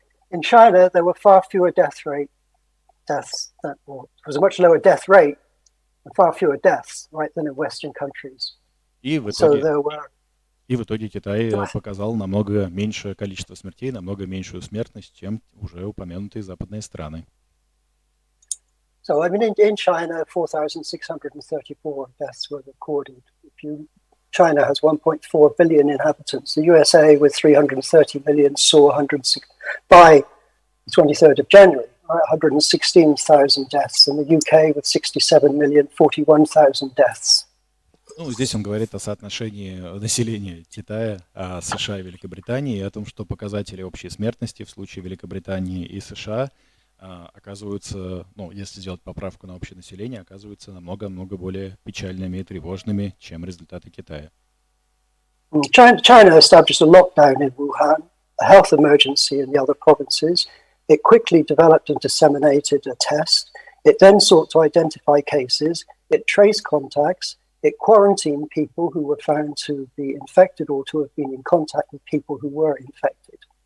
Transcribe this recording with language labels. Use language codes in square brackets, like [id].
[en] In China, there were far fewer deaths. There was a much lower death rate and far fewer deaths, right, than in Western countries. [ru] И в итоге Китай показал намного меньшее количество смертей, намного меньшую смертность, чем уже упомянутые западные страны. [en] So, I mean, in China, 4,634 deaths were recorded. China has 1.4 billion inhabitants. The USA, with 330 million, saw by the 23rd of January, 116,000 deaths. And the UK, with 67 million, 41,000 deaths. [ru] Ну, здесь он говорит о соотношении населения Китая, США и Великобритании, и о том, что показатели общей смертности в случае Великобритании и США оказываются, ну, если сделать поправку на общее население, оказываются намного-много более печальными и тревожными, чем результаты Китая. [en] China established a lockdown in Wuhan, a health emergency in the other provinces. It quickly developed and disseminated a test. It then sought to identify cases. It traced contacts. It quarantined people who were found to be infected or to have been in contact with people who were infected.